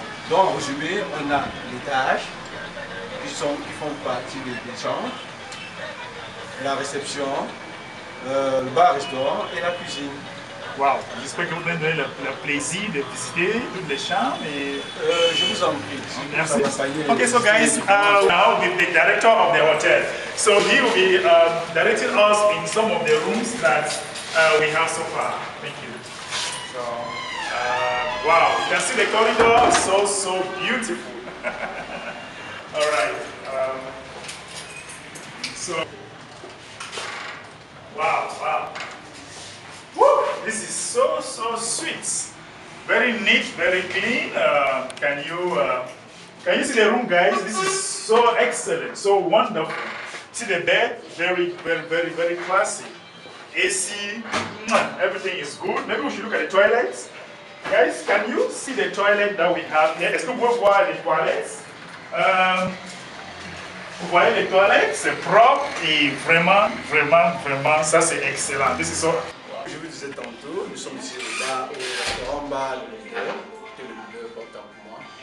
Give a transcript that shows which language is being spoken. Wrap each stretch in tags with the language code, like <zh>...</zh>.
<fr>Donc, en résumé, on a l'étage qui font partie des chambres, la réception, le bar-restaurant et la cuisine. Wow, j'espère que vous allez donner le plaisir de visiter toutes les chambres. Et je vous en prie. Merci.</fr> <en>Okay, so guys, now with the director of the hotel. So he will be directing us in some of the rooms that we have so far. Thank you. So, Wow, you can see the corridor, so beautiful. All right. So, wow. Woo, this is so sweet. Very neat, very clean. Can you see the room, guys? This is so excellent, so wonderful. See the bed, very classy. AC, everything is good. Maybe we should look at the toilets. Guys, can you see the toilet that we have here?</en> <fr>Est-ce que vous pouvez voir les toilettes? Vous voyez les toilettes, c'est propre et vraiment, ça c'est excellent.</fr> <en>This is so...</en> <fr>Je vous disais tantôt, nous sommes ici au bar, au restaurant bar Le Leader, que le leader porte pour moi.</fr>